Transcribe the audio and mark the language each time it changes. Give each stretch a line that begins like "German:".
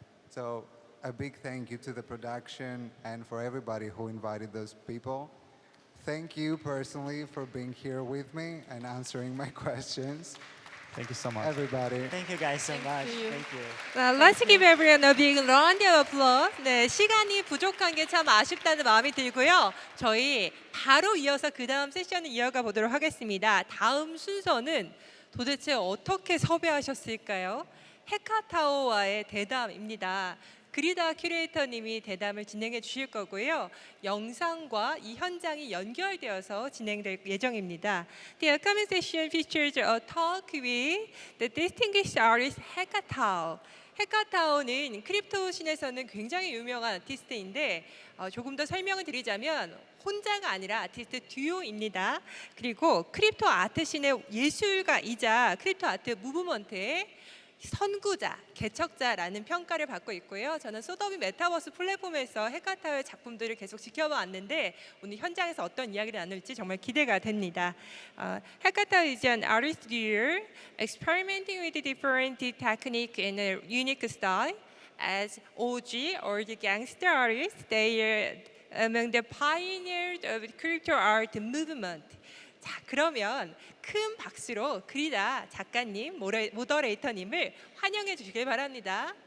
English: So a big thank you to the production and for everybody who invited those people. Thank you personally for being here with me and answering my questions. Thank you so much. Everybody. Thank you guys so much. Thank you. Let's give everyone a big round of applause.
Korean: 네, 시간이 부족한 게 참 아쉽다는 마음이 들고요. 저희 바로 이어서 그 다음 세션을 이어가 보도록 하겠습니다. 다음 순서는 도대체 어떻게 섭외하셨을까요? 해카타오와의 대담입니다. 그리다 큐레이터님이 대담을 진행해 주실 거고요. 영상과 이 현장이 연결되어서 진행될 예정입니다.
English: The upcoming session features a talk with the distinguished artist Hackatao.
Korean: 해카타오는 크립토 씬에서는 굉장히 유명한 아티스트인데 조금 더 설명을 드리자면 혼자가 아니라 아티스트 듀오입니다. 그리고 크립토 아트 씬의 예술가이자 크립토 아트 무브먼트의 선구자, 개척자라는 평가를 받고 있고요. 저는 소더비 메타버스 플랫폼에서 해카타오의 작품들을 계속 지켜봤는데 오늘 현장에서 어떤 이야기를 나눌지 정말 기대가 됩니다.
English: Hackatao is an artist duo experimenting with different technique in a unique style. As OG or the gangster artists, they are among the pioneers of crypto art movement.
Korean: 자, 그러면 큰 박수로 그리다 작가님, 모더레이터님을 환영해 주시길 바랍니다.